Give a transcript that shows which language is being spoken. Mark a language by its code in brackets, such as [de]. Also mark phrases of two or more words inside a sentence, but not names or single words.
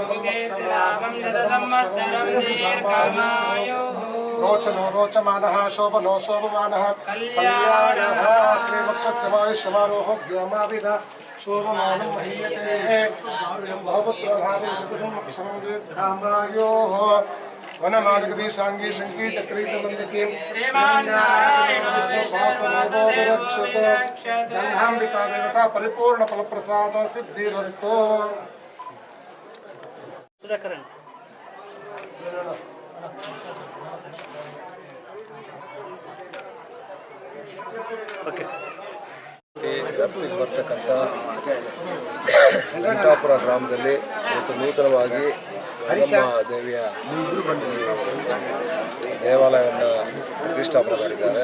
[sa] रोचनो रोचमानः शोभनो शोभमानः कल्याणः श्रीवक्षस्य वायुष्यमारोहो व्योमाविद शोभमानं महीयते बहुपुत्रभावं दीर्घामायोः वनमालिकदीशाङ्गी शङ्की चक्री च मन्दिकीं श्रीनारायणविष्णुभासदेवोरक्षते गन्धाम्बिका देवता परिपूर्णफलप्रसाद सिद्धिरस्तु [kn] ವ್ಯಾಪ್ತಿಗೆ ಬರ್ತಕ್ಕಂಥ ವೆಂಕಟಾಪುರ ಗ್ರಾಮದಲ್ಲಿ ಇವತ್ತು ನೂತನವಾಗಿ ಗಂಗಮ್ಮ ದೇವಿಯ ದೇವಾಲಯವನ್ನು ಪ್ರತಿಷ್ಠಾಪನೆ ಮಾಡಿದ್ದಾರೆ.